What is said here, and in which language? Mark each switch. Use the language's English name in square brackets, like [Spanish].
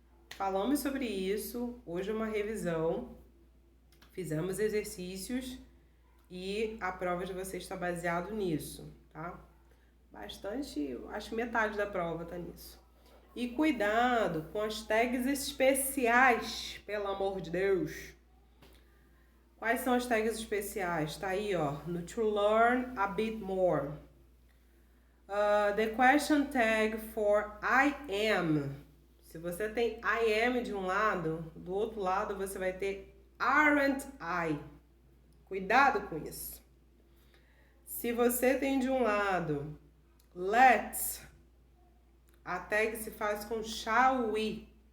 [Portuguese] Falamos sobre isso, hoje é uma revisão, fizemos exercícios e a prova de vocês está baseado nisso, tá? Bastante, acho que metade da prova tá nisso. E cuidado com as tags especiais, pelo amor de Deus. Quais são as tags especiais? Tá aí, ó, no [English] to learn a bit more. The question tag for I am. [Portuguese] Se você tem I am de um lado, do outro lado você vai ter aren't I. Cuidado com isso. Se você tem de um lado let's, a tag se faz com shall we.